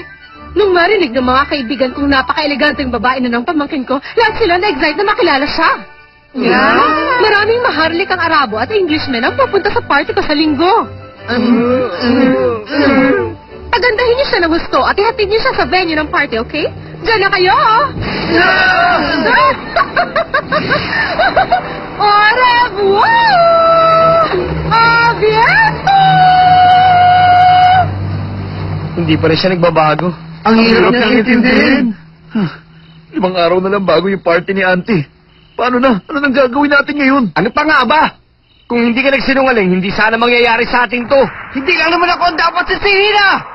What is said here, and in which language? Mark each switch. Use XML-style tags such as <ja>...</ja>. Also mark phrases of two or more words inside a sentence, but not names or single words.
<tl>Nung marinig ng mga kaibigan kong napaka-eleganteng babae na ng pamangkin ko, lahat sila na-excite na makilala siya. Maraming maharlik ang Arabo at Englishman ang pupunta sa party ko sa linggo. Pagandahin niyo siya ng gusto at ihatid niyo siya sa venue ng party, okay? Diyan na kayo!</tl> <fr>Au revoir! A bientôt!</fr> <tl>Hindi pa rin siya nagbabago. Ang hirap na intindihin. 5 araw na lang bago yung party ni Auntie. Paano na? Ano nang gagawin natin ngayon? Ano pa nga ba? Kung hindi ka nagsinungaling, hindi sana mangyayari sa atin to. Hindi lang naman ako ang dapat sisihin na!</tl>